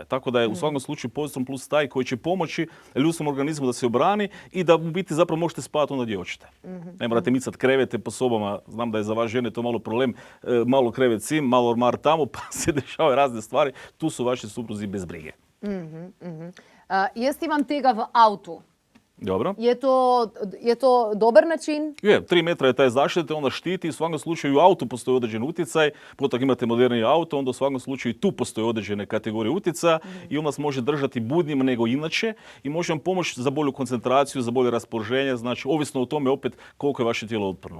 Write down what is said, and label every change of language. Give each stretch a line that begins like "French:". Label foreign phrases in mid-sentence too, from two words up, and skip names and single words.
Croatian: Tako da je u svakom slučaju Pozitron Plus taj koji će pomoći ljudskom organizmu da se obrani i da u biti zapravo možete spavati onda gdje hoćete. Ne morate micati krevete po sobama, znam da je za vas žene to malo problem, malo krevet sim, malo ormar tamo, pa se dešavaju razne stvari, tu su vaši supruzi bez brige.
Slovenian: Jaz imam tega v avtu. Dobro. Je to dobar način?
Croatian: Je, 3 metra je taj zaštite, onda štiti, u svakom slučaju u autu postoji određen utjecaj, potom imate moderni auto, onda u svakom slučaju i tu postoje određene kategorije utjecaja i on vas može držati budnijim nego inače i može vam pomoći za bolju koncentraciju, za bolje raspoloženje, znači ovisno o tome opet koliko je vaše tijelo otporno.